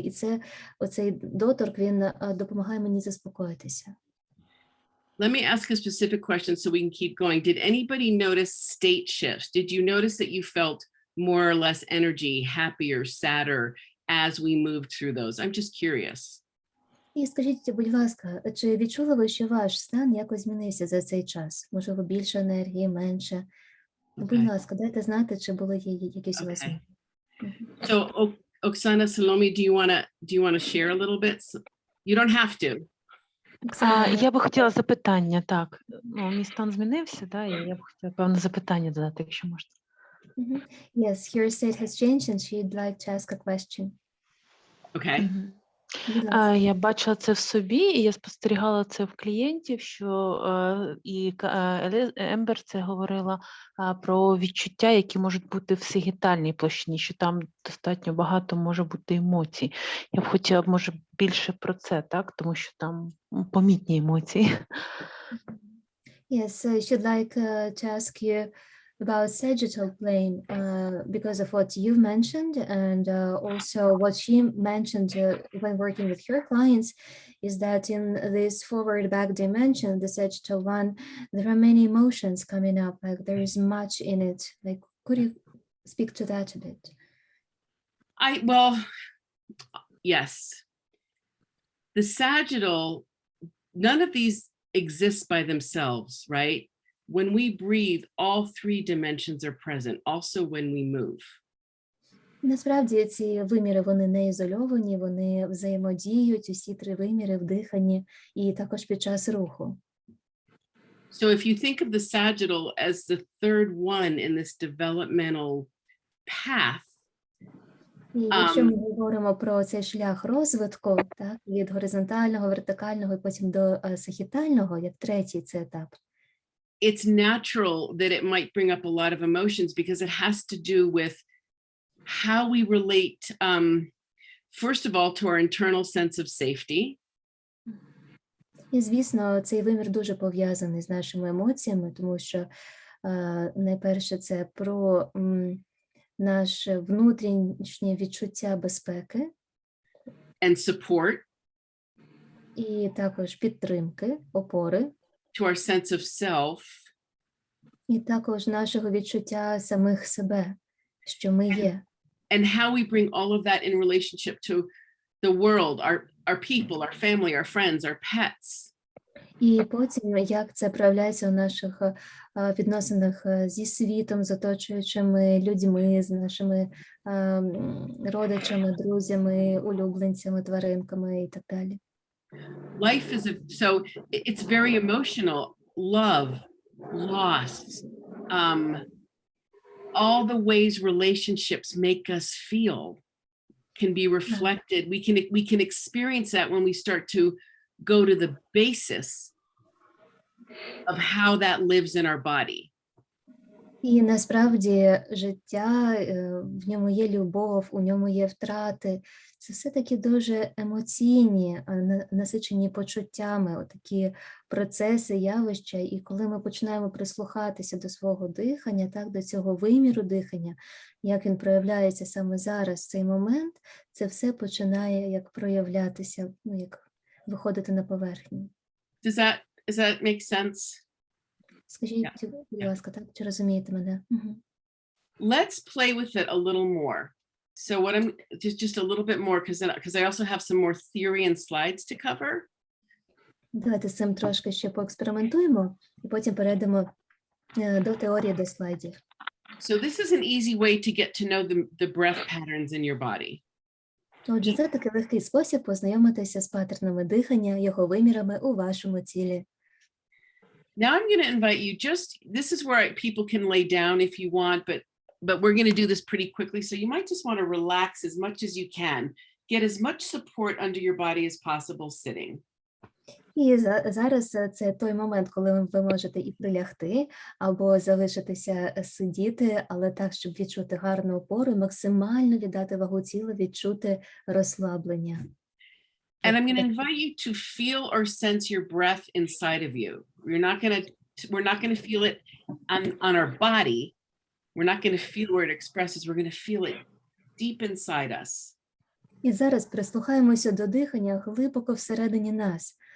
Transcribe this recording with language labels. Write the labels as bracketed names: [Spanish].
[Ukrainian] І оцей доторк, він допомагає мені заспокоїтися. [English] Let me ask a specific question so we can keep going. Did anybody notice state shifts? Did you notice that you felt more or less energy, happier, sadder as we move through those? I'm just curious. [Ukrainian] І скажіть, будь ласка, чи відчули ви, що ваш стан якось змінився за цей час? Можливо, більше енергії, менше? Будь [English] Okay. [Ukrainian] ласка, дайте знати, чи були якісь у вас [English] Okay. [Ukrainian] зміни. Мгм. [English] So, Oksana, Salome, do you want to share a little bit? You don't have to. [Ukrainian] Оксана, Я би хотіла запитання, так. Ну, мій стан змінився, да, і я б хотіла певне запитання додати, якщо можна. Мгм. [English] Yes, your state has changed and she'd like to ask a question. Okay. Мгм. [Ukrainian] Будь ласка. Я бачила це в собі, і я спостерігала це в клієнтів, що Ембер це говорила про відчуття, які можуть бути в сагітальній площині, що там достатньо багато може бути емоцій. Я б хотіла, може, більше про це, так, тому що там помітні емоції. [English] Yes, she'd like to ask you about sagittal plane because of what you've mentioned, and also what she mentioned when working with her clients is that in this forward back dimension, the sagittal one, there are many emotions coming up, like there is much in it. Like, could you speak to that a bit? Well, yes. The sagittal, none of these exist by themselves, right? When we breathe, all three dimensions are present, also when we move. [Ukrainian] Насправді ці виміри, вони не ізольовані, вони взаємодіють, усі три виміри в диханні і також під час руху. [English] So if you think of the sagittal as the third one in this developmental path, [Ukrainian] І якщо ми говоримо про цей шлях розвитку, так, від горизонтального, вертикального і потім до сагітального, як третій це етап, [English] it's natural that it might bring up a lot of emotions because it has to do with how we relate, first of all, to our internal sense of safety. [Ukrainian] І, звісно, цей вимір дуже пов'язаний з нашими емоціями, тому що найперше це про наше внутрішнє відчуття безпеки [English] And support [Ukrainian] і також підтримки, опори, [English] to our sense of self. [Ukrainian] і також нашого відчуття самих себе, що ми є. [English] And how we bring all of that in relationship to the world, our people, our family, our friends, our pets. [Ukrainian] І потім, як це проявляється у наших відносинах зі світом, з оточуючими людьми, з нашими родичами, друзями, улюбленцями, тваринками і так далі. [English] Life is so it's very emotional. Love, loss, all the ways relationships make us feel can be reflected. We can experience that when we start to go to the basis of how that lives in our body. [Ukrainian] І насправді життя, в ньому є любов, у ньому є втрати. Це все таки дуже емоційні, насичені почуттями, отакі процеси, явища. І коли ми починаємо прислухатися до свого дихання, так, до цього виміру дихання, як він проявляється саме зараз, в цей момент, це все починає як проявлятися, ну, як виходити на поверхню. [English] Does that make sense? [Ukrainian] Скажіть, будь ласка, так, чи розумієте мене? Угу. [English] Let's play with it a little more. So what I'm just a little bit more because I also have some more theory and slides to cover. [Ukrainian] Давайте з цим трошки ще поекспериментуємо, і потім перейдемо до теорії, до слайдів. [English] So this is an easy way to get to know the breath patterns in your body. [Ukrainian] Отже, це такий легкий спосіб познайомитися з паттернами дихання, його вимірами у вашому тілі. [English] Now I'm going to invite you this is where people can lay down if you want, but we're going to do this pretty quickly. So you might just want to relax as much as you can. Get as much support under your body as possible sitting. [Ukrainian] І зараз це той момент, коли ви можете і прилягти, або залишитися сидіти, але так, щоб відчути гарну опору, максимально віддати вагу тіла, відчути розслаблення. [English] And I'm going to invite you to feel or sense your breath inside of you. We're not going to feel it on our body. We're not going to feel where it expresses. We're going to feel it deep inside us. [Ukrainian] І зараз прислухаємося до дихання глибоко всередині нас.